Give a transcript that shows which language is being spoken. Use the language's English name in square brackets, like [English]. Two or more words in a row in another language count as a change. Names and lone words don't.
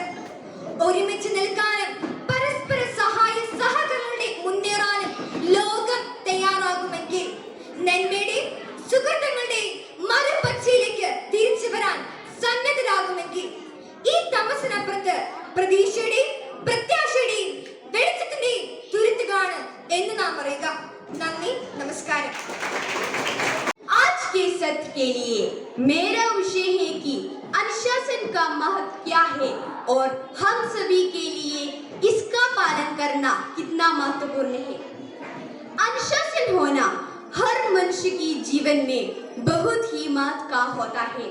[Malayalam] ഒരുമിച്ച് നിൽക്കാനും പരസ്പര സഹായ സഹകരണങ്ങളുടെ മുന്നേറാനും ലോകം തയ്യാറാകുമെങ്കിൽ നന്മയുടെയും സുഹൃത്തുക്കളുടെയും മറുപക്ഷയിലേക്ക് തിരിച്ചു വരാൻ സന്നദ്ധരാകുമെങ്കിൽ ഈ തമസിനപ്പുറത്ത് പ്രതീക്ഷയുടെയും പ്രത്യാശയുടെയും വെളിച്ചത്തിന്റെയും തുരുത്തുകാണ് എന്ന് നാം പറയുക. നന്ദി, നമസ്കാരം. [Hindi] आज के सत्र के लिए मेरा विषय है कि अनुशासन का महत्व क्या है और हम सभी के लिए इसका पालन करना कितना महत्वपूर्ण है. अनुशासन होना हर मनुष्य की जीवन में बहुत ही महत्व का होता है.